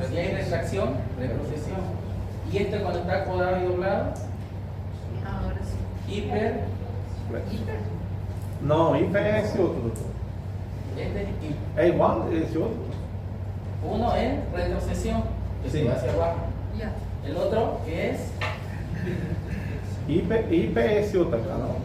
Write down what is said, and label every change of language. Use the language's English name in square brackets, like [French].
[Spanish] Si hay retracción, retrocesión. Y este cuando está acodado y doblado, Ahora sí. hiper. [Portuguese] Não, hiper é esse outro, doutor. [Spanish] Este es hiper. [Portuguese] É igual a esse outro? [Spanish] Uno es retrocesión, que se Sí. va hacia abajo. Ya. El otro que es [Portuguese] Hiper é esse outro acá, não?